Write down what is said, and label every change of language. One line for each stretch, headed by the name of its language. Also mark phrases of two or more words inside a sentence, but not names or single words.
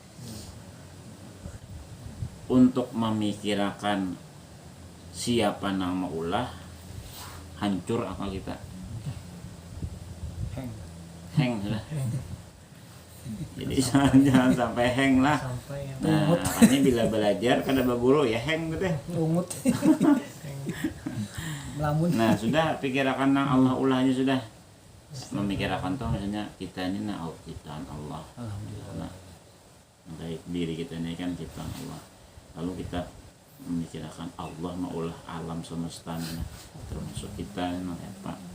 Banjar: Untuk memikirkan siapa nang maulah hancur akal kita. Heng lah. Jadi jangan sampai hang lah. Nah, makanya bila belajar kada berguru ya hang gitu. Ungut. Melamun. Nah, sudah pikirkan nang Allah ulahnya sudah. Memikirkan tuh misalnya kita ini nah ciptaan Allah. Alhamdulillah. Nah, baik diri kita ini kan ciptaan Allah. Lalu kita memikirkan Allah maulah alam semesta ini termasuk kita ini apa.